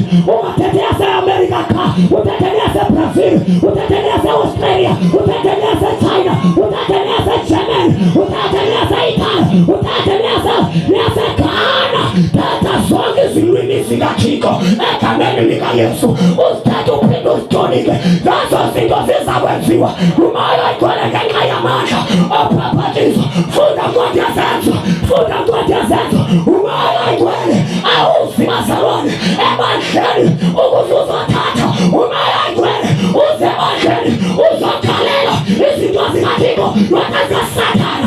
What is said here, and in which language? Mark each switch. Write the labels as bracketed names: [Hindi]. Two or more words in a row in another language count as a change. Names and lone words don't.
[Xhosa] Ungathetha yase-America kha, uthetha yase-Brazil, uthetha yase-Australia, uthetha yase-China, uthetha yase-Germany, uthetha yase-Italy, uthetha yase-Ghana. Thetha zonke izilwimi zikaThixo egameni lika Yesu. Uzithetha uphinde uzitolike. Lezo zinto zizakwenziwa. Umoya igcwele ngenxa yamandla ophaphathiso. Funda ncwadi yezenzo. Umoya igcwele awuzi bazalwane ebandleni ukuze uzothatha. Umoya igcwele uze ebandleni uzokhalela izinto zikaThixo noma zikaSathana.